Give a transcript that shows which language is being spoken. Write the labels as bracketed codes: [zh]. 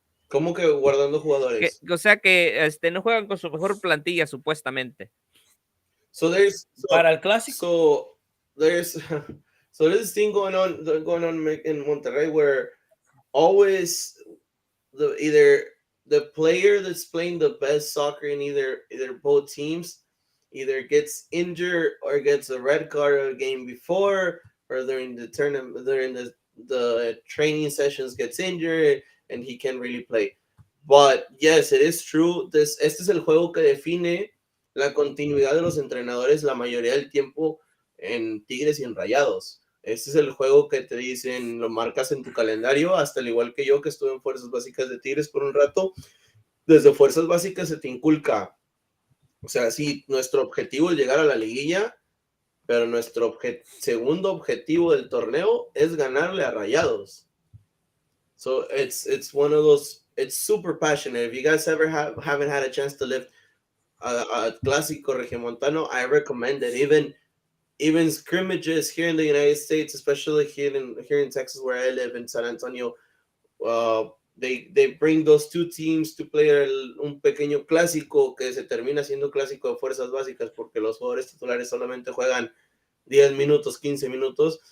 [es] ¿Cómo que guardando jugadores? O sea que no juegan con su mejor plantilla supuestamente. [en] So [es] para el clásico. [en] So there's there's this thing going on in Monterrey where always either the player that's playing the best soccer in either both teams either gets injured or gets a red card a game before, or during the tournament, during the training sessions gets injured and he can't really play. But yes, it is true. [es] Este es el juego que define la continuidad de los entrenadores la mayoría del tiempo en Tigres y en Rayados. Este es el juego que te dicen, lo marcas en tu calendario, hasta al igual que yo que estuve en Fuerzas Básicas de Tigres por un rato. Desde Fuerzas Básicas se te inculca. O sea, sí, nuestro objetivo es llegar a la liguilla, pero nuestro segundo objetivo del torneo es ganarle a Rayados. [en] So it's one of those, it's super passionate. If you guys ever haven't had a chance to live a clásico regiomontano, I recommend it. Even scrimmages here in the United States, especially here in Texas where I live in San Antonio, they bring those two teams to play [es] un pequeño clásico que se termina siendo clásico de fuerzas básicas porque los jugadores titulares solamente juegan 10 minutos, 15 minutos.